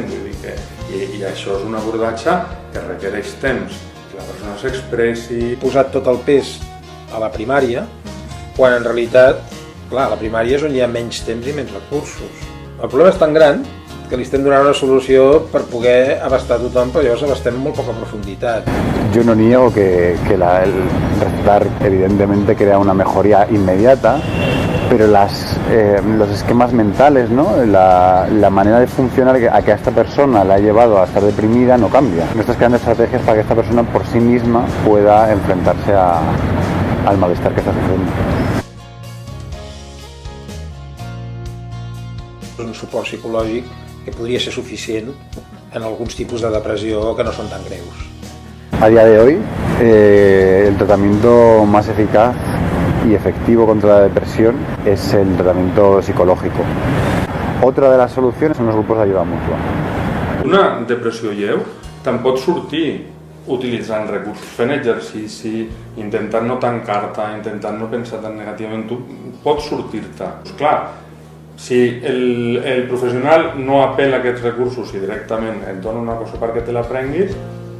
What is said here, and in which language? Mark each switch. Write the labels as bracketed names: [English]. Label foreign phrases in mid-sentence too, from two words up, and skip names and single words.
[Catalan] Vull dir que, i això és un abordatge que requereix temps, que la persona s'expressi. Posat tot el pes a la primària, quan en realitat, clar, a la primària és on hi ha menys temps i menys recursos. El problema és tan gran que li estem donant una solució per poder abastar tothom, però llavors abastem amb molt poca profunditat. [Spanish] Yo no niego que el recetar evidentemente crea una mejoría inmediata, pero los esquemas mentales, ¿no? la manera de funcionar a que a esta persona la ha llevado a estar deprimida no cambia. Nuestras grandes estrategias para que esta persona por sí misma pueda enfrentarse al malestar que está sufriendo. [Catalan] Un suport psicològic que podria ser suficient en alguns tipus de depressió que no són tan greus. [Spanish] A día de hoy, el tratamiento más eficaz y efectivo contra la depresión es el tratamiento psicológico. Otra de las soluciones son los grupos de ayuda mutua. [Catalan] Una depressió lleu te'n pot sortir utilitzant recursos, fent exercici, intentant no tancar-te, intentant no pensar tan negativament, tu pots sortir-te. Clar, si el professional no apel·la a aquests recursos i directament et dona una cosa perquè te la prenguis,